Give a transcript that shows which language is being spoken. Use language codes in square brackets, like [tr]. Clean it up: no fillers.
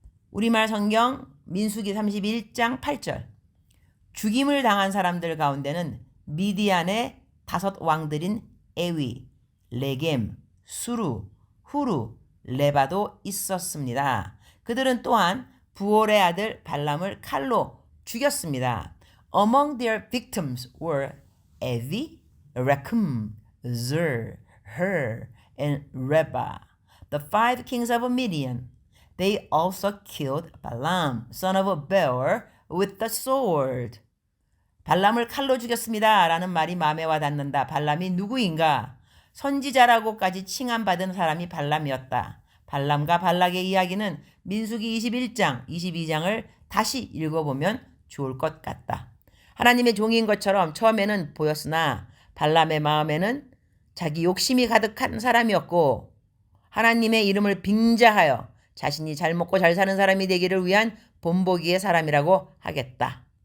[ko] 우리말 성경 민수기 31장 8절 죽임을 당한 사람들 가운데는 미디안의 5 왕들인 에위, 레겜, 수루, 후루, 레바도 있었습니다. 그들은 또한 부올의 아들 발람을 칼로 죽였습니다. [en] Among their victims were Evi, Rekem, Zur, Hur, and Reba, the 5 kings of Midian. They also killed Balaam, son of Beor, with the sword. [ko] 발람을 칼로 죽였습니다. 라는 말이 마음에 와닿는다. 발람이 누구인가? 선지자라고까지 칭함받은 사람이 발람이었다. 발람과 발락의 이야기는 민수기 21장, 22장을 다시 읽어보면 좋을 것 같다. 하나님의 종인 것처럼 처음에는 보였으나 발람의 마음에는 자기 욕심이 가득한 사람이었고 하나님의 이름을 빙자하여 자신이 잘 먹고 잘 사는 사람이 되기를 위한 본보기의 사람이라고 하겠다.